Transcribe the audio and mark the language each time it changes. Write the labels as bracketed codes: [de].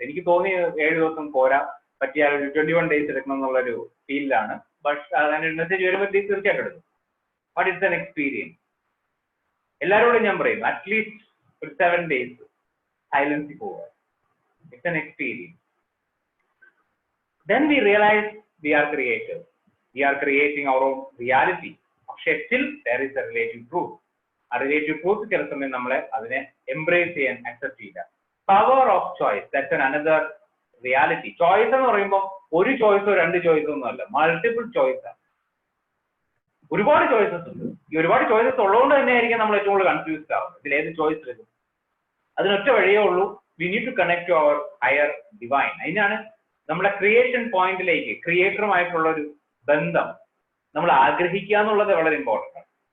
[ml] എനിക്ക് തോന്നി 7 ദിവസം പോരാ, പറ്റിയാൽ ഒരു 21 days എടുക്കണം എന്നുള്ളൊരു ഫീലിലാണ്. ബട്ട് അതിന് മെസ്സേജ് വരുമ്പോൾ തീർച്ചയായിട്ടും എടുക്കും. [en] But it's an experience. [ml] എല്ലാവരോടും ഞാൻ പറയും അറ്റ്ലീസ്റ്റ് ഒരു 7 days സൈലൻസിൽ പോവുക. [en] It's an experience. then we realize we are creators. We are creating our own reality. പക്ഷെ still there is a relative truth. [ml] ആ relative truth ചില സമയം നമ്മളെ അതിനെ embrace ചെയ്യാൻ accept ചെയ്യില്ല. [en] Power of choice, that's another reality. [ml] Choice എന്ന് പറയുമ്പോൾ ഒരു ചോയ്സോ രണ്ട് ചോയ്സോ ഒന്നുമല്ല, മൾട്ടിപ്പിൾ ചോയ്സ് ആണ്. ഒരുപാട് ചോയ്സസ് ഉണ്ട്. ഈ ഒരുപാട് ചോയ്സസ് ഉള്ളതുകൊണ്ട് തന്നെ ആയിരിക്കും നമ്മൾ ഏറ്റവും കൂടുതൽ കൺഫ്യൂസ്ഡ് ആവുന്നത്. ഇതിൽ ഏത് ചോയ്സ് എടുക്കും? അതിനൊറ്റ വഴിയേ ഉള്ളൂ. [en] We need to connect to our higher divine. [ml] അതിനാണ് നമ്മുടെ ക്രിയേഷൻ പോയിന്റിലേക്ക് ക്രിയേറ്ററുമായിട്ടുള്ള ഒരു ബന്ധം നമ്മൾ ആഗ്രഹിക്കുക എന്നുള്ളത് വളരെ ഇമ്പോർട്ടൻ്റ് ആണ്.